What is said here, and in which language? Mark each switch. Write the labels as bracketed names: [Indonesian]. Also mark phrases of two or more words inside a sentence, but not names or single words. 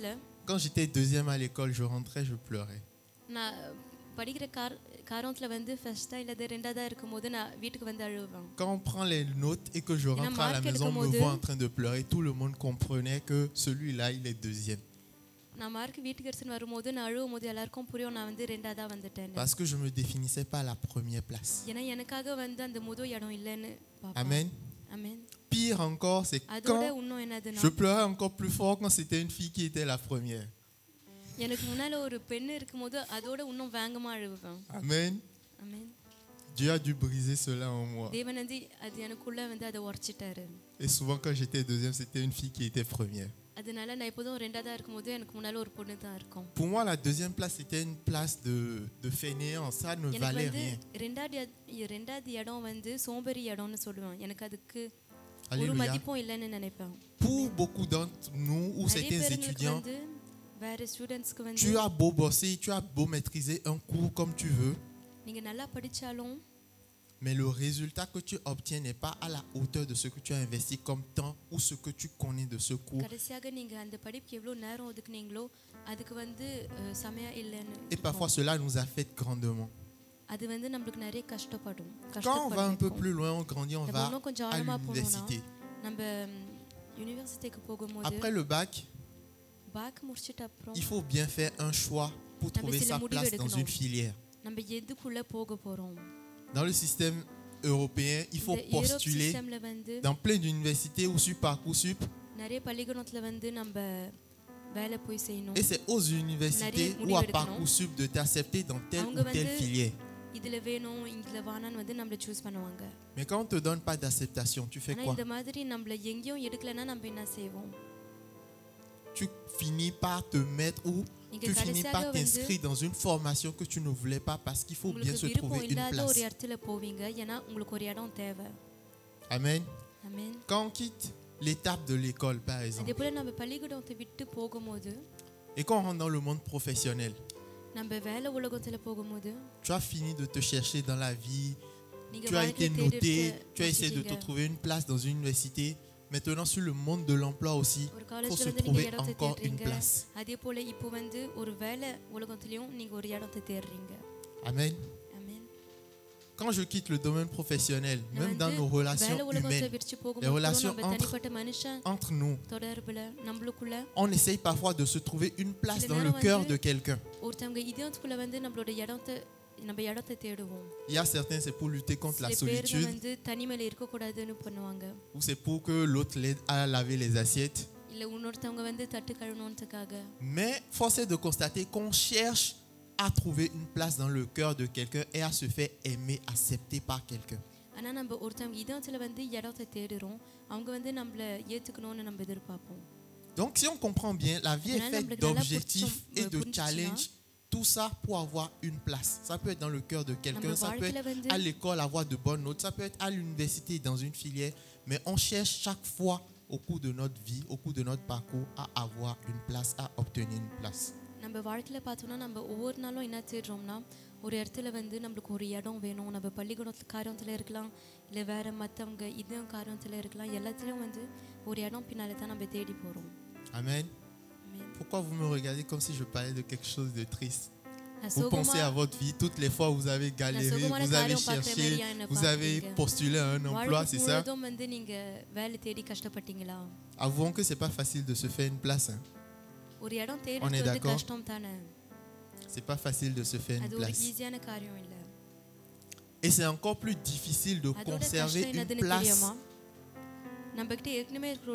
[French] quand j'étais deuxième à l'école, je rentrais, je pleurais. [Tamil] நான் படிக்கிற காரணத்துல வந்து ஃபர்ஸ்டா இல்ல ரெண்டாவதா இருக்கும்போது நான் வீட்டுக்கு வந்து அழுவேன். [French] Quand on prend les notes et que je rentre à la maison, me vois en train de pleurer, tout le monde comprenait que celui-là, il est deuxième. [Tamil] நான் மார்க் வீட்டுக்கு எடுத்துன்னு வரும்போது நான் அழுவும்போது எல்லாருக்கும் புரியும் நான் வந்து ரெண்டாவதா வந்துட்டேன். [French] Parce que je ne me définissais pas à la première place. [Tamil] ஏன்னா எனக்காக வந்து அந்த முதல் இடம் இல்லைன்னு பாப்பேன். [French] Amen. [Tamil] ஆமென். [French] Pire encore, c'est [Tamil] அதோட [French] quand [Tamil] இன்னும் என்னதுன்னா [French] je pleurais encore plus fort quand c'était une fille qui était la première. [Tamil] எனக்கு முன்னால ஒரு பெண் இருக்கும்போது அதோட இன்னும் வேகமா அழுவேன். [French] Amen. [Tamil] ஆமென். [French] Dieu a dû briser cela en moi. [Tamil] தேவன் வந்து அது எனக்குள்ள வந்து அதை உடைச்சிட்டாரு. [French] Et souvent quand j'étais deuxième, c'était une fille qui était première. [Tamil] அதனால நான் எப்போதும் ரெண்டாவதா இருக்கும்போது எனக்கு முன்னால ஒரு பொண்ணு தான் இருக்கும். [French] Pour moi, la deuxième place, c'était une place de fainéant. Ça ne [Tamil] எனக்கு [French] valait [Tamil] வந்து [French] rien. [Tamil] ரெண்டாவது இடம் வந்து சோம்பேறி இடம்னு சொல்லுவேன். எனக்கு அதுக்கு ஒரு Alléluia. மதிப்பும் இல்லைன்னு நினைப்பேன். [French] Pour beaucoup d'entre nous ou [Tamil] நிறைய [French] certains [Tamil] பேருக்கு [French] étudiants, [Tamil] வந்து வேற ஸ்டூடெண்ட்ஸ்க்கு வந்து [French] tu as beau bosser, tu as beau maîtriser un cours comme tu veux, [Tamil] நீங்க நல்லா படிச்சாலும் [French] mais le résultat que tu obtiens n'est pas à la hauteur de ce que tu as investi comme temps ou ce que tu connais de ce cours. [Tamil] கடைசியாக நீங்க அந்த படிப்புக்கு எவ்வளவு நேரம் ஒதுக்குனீங்களோ அதுக்கு வந்து சமயம் இல்லைன்னு [French] Et parfois, cela nous affecte grandement. [Tamil] அது வந்து நம்மளுக்கு நிறைய கஷ்டப்படும். [French] Quand on va un peu plus loin, on grandit, on [Tamil] நம்ம [French] va [Tamil] இன்னும் கொஞ்சம் [French] à [Tamil] ஆழமா போனோம்னா [French] l'université. [Tamil] நம்ம யூனிவர்சிட்டிக்கு போகும்போது [French] Après le bac, [Tamil] பேக் முடிச்சிட்ட அப்புறம் [French] il faut bien faire un choix pour Non, mais trouver c'est sa le place module dans que une filière. [Tamil] நம்ம எதுக்குள்ள போக போறோம்? [French] Dans le système européen, il faut [Tamil] இந்த யூரோப் [French] postuler [Tamil] சிஸ்டம்ல வந்து [French] dans plein d'universités ou sur Parcoursup. [Tamil] நிறைய பள்ளிக்கூடத்துல வந்து நம்ம வேலை போய் செய்யணும். [French] Et c'est aux universités ou à Parcoursup de t'accepter dans telle ou telle filière. [Tamil] இதுல வேணும் இதுல வானான்னு வந்து நம்மள சூஸ் பண்ணுவாங்க. [French] Mais quand on te donne pas d'acceptation, tu fais [Tamil] ஆனா [French] quoi? [Tamil] இந்த மாதிரி நம்மள எங்கேயும் எடுக்கலனா நம்ம என்ன செய்வோம்? [French] Tu finis par te mettre ou tu finis par t'inscrire dans une formation que tu ne voulais pas parce qu'il faut bien [Tamil] உங்களுக்கு [French] se [Tamil] விருப்பம் [French] trouver une [Tamil] இல்லாத ஒரு [French] place. [Tamil] இடத்துல போவீங்க ஏன்னா உங்களுக்கு ஒரு இடம் தேவை. [French] Amen. [Tamil] ஆமென். [French] Quand on quitte l'étape de l'école, par exemple, [Tamil] அதே போல நம்ம பள்ளிக்கூடத்தை விட்டு போகும்போது [French] et qu'on rentre dans le monde professionnel, [Tamil] நம்ம வேலை உலகத்துல போகும்போது [French] tu as fini de te chercher dans la vie, [Tamil] நீங்க [French] tu as été [Tamil] வாழ்க்கையை [French] noté, [Tamil] தேடி [French] tu as essayé de te trouver une place dans une université. Maintenant, sur le monde de l'emploi aussi, [Tamil] ஒரு [French] il faut [Tamil] காலேஜ்ல [French] se [Tamil] வந்து நீங்க [French] trouver [Tamil] இடத்தை [French] encore une [Tamil] தேடுறீங்க. [French] place. [Tamil] அதே போல இப்போ வந்து ஒரு வேலை உலகத்திலயும் நீங்க ஒரு இடத்தை தேடுறீங்க. [French] Amen. [Tamil] ஆமென். [French] Quand je quitte le domaine professionnel, [Tamil] நான் [French] même dans [Tamil] வந்து [French] nos relations [Tamil] வேலை உலகத்தை [French] humaines, [Tamil] விட்டு [French] les [Tamil] போகும்போது [French] relations [Tamil] நம்ம தனிப்பட்ட மனுஷன் [French] entre nous, [Tamil] தொடர்புல நம்மளுக்குள்ள [French] on essaye parfois de se trouver une place [Tamil] சில [French] dans le [Tamil] நேரம் [French] cœur [Tamil] வந்து [French] de quelqu'un. [Tamil] ஒருத்தவங்க இதயத்துக்குள்ள வந்து நம்ம இடத்தை தேடுவோம். [French] Il y a certains, c'est pour lutter contre la [Tamil] சில பேர் [French] solitude, [Tamil] வந்து தனிமையில இருக்க கூடாதுன்னு பண்ணுவாங்க. [French] ou c'est pour que l'autre l'aide à laver les assiettes. [Tamil] இல்ல இன்னொருத்தவங்க வந்து தட்டு கழுவணும்ன்றதுக்காக. [French] Mais force est de constater qu'on cherche à trouver une place dans le cœur de quelqu'un et à se faire aimer, accepter par quelqu'un. [Tamil] ஆனா நம்ம ஒருத்தவங்க இதயத்துல வந்து இடத்தை தேடுறோம். அவங்க வந்து நம்மள ஏத்துக்கணும்னு நம்ம எதிர்பார்ப்போம். [French] Donc si on comprend bien, la vie est faite d'objectifs et de challenges. Tout ça pour avoir une place. Ça peut être dans le cœur de quelqu'un, ça peut être à l'école, avoir de bonnes notes, ça peut être à l'université, dans une filière. Mais on cherche chaque fois au cours de notre vie, au cours de notre parcours, à avoir une place, à obtenir une place. [Tamil] நம்ம வாழ்க்கையில பார்த்தோம்னா நம்ம ஒவ்வொரு நாளும் என்ன தேடுறோம்னா ஒரு இடத்துல வந்து நம்மளுக்கு ஒரு இடம் வேணும். நம்ம பள்ளிக்கூடத்துல காரியத்துல இருக்கலாம், இல்லை வேற மற்றவங்க இதுவும் காரியத்துல இருக்கலாம். எல்லாத்துலேயும் வந்து ஒரு இடம் பின்னால தான் நம்ம தேடி போகிறோம். [French] Amen. Pourquoi vous me regardez comme si je parlais de quelque chose de triste? Vous pensez à votre vie, toutes les fois où vous avez galéré, vous avez cherché, vous avez postulé à un emploi, c'est ça? [Tamil] வந்து நீங்க வேலை தேடி கஷ்டப்பட்டீங்களா? [French] Avouons que c'est pas facile de se faire une place. Hein. [Tamil] ஒரு இடம் [French] On est [Tamil] தேடுறது [French] d'accord? [Tamil] கஷ்டம் தானே. [French] C'est pas facile de se faire une [Tamil] அது ஒரு [French] place. [Tamil] ஈஸியான காரியம் இல்லை. [French] Et c'est encore plus difficile de [Tamil] அதோட [French] conserver [Tamil] கஷ்டம் [French] une [Tamil] என்னதுன்னு [French] place [Tamil] தெரியுமா? நம்ம கிட்ட ஏற்கனவே இருக்கிற